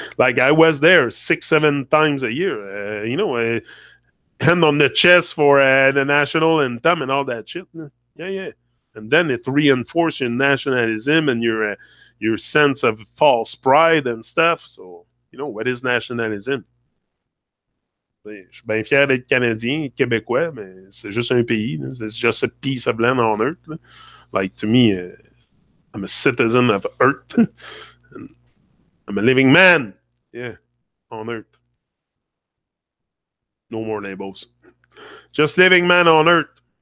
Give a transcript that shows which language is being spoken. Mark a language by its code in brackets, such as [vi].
[en] Like, I was there 6-7 times a year. Hand on the chest for the national anthem and all that shit. Yeah. And then it reinforces your nationalism and your sense of false pride and stuff. So, what is nationalism? [fr] Je suis bien fier d'être Canadien, Québécois, mais c'est juste un pays. [en] It's just a piece of land on Earth. Like, to me, I'm a citizen of Earth. I'm a living man. Yeah, on Earth. No more labels. Just living man on Earth.